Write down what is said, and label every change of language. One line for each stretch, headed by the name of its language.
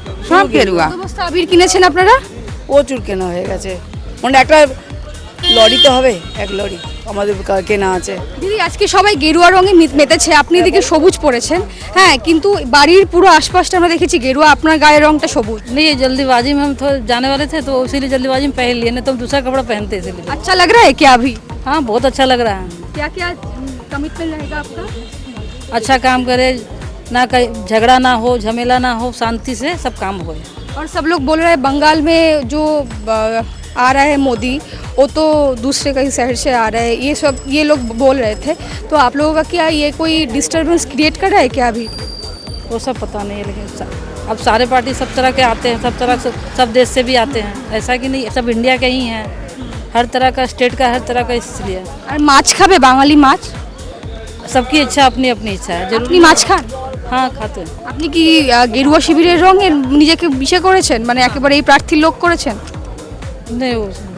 Bangla: সব গেরুয়া। কত বস্তা আবির কিনেছেন আপনারা? প্রচুর কেনা হয়ে গেছে, মানে একটা লরিতে হবে, 1 লরি আমাদের কেনা আছে। দিদি, আজকে সবাই গেরুয়া রঙে মেতেছে, আপনি এদিকে সবুজ পরেছেন, হ্যাঁ, কিন্তু বাড়ির পুরো আশপাশটা আমরা দেখেছি গেরুয়া, আপনার গায়ের রংটা সবুজ।
Hindi: नहीं, जल्दीबाजी में हम तो जाने वाले थे, तो इसीलिए जल्दीबाजी में पहन लिए, नहीं तो हम दूसरा कपड़ा पहनते इसीलिए। अच्छा लग रहा है क्या अभी? हाँ, बहुत अच्छा लग रहा है। क्या क्या कमिटमेंट रहेगा आपका? अच्छा काम करे, ना कहीं झगड़ा ना हो, झमेला ना हो, शांति से सब काम होए। और सब लोग बोल रहे हैं बंगाल में जो आ रहा है मोदी, वो तो दूसरे कहीं शहर से आ रहा है, ये लोग बोल रहे थे। तो आप लोगों का क्या ये कोई डिस्टर्बेंस क्रिएट कर रहा है क्या अभी? वो सब पता नहीं है, लेकिन अब सारे पार्टी सब तरह के आते हैं, सब देश से भी आते हैं, ऐसा कि नहीं सब इंडिया के ही हैं, हर तरह का स्टेट का, हर तरह का, इसलिए।
Bangla: और माछ खाबे, बांगाली माछ?
Hindi: सबकी इच्छा अपनी अपनी इच्छा है।
Bangla: আপনি মাছ খান?
Hindi: हाँ, खाते हैं।
Bangla: আপনি কি গেরুয়া শিবিরের রঙে নিজেকে বিষয় করেছেন, মানে একেবারে এই প্রার্থীর লোক করেছেন?
Hindi: नहीं, वो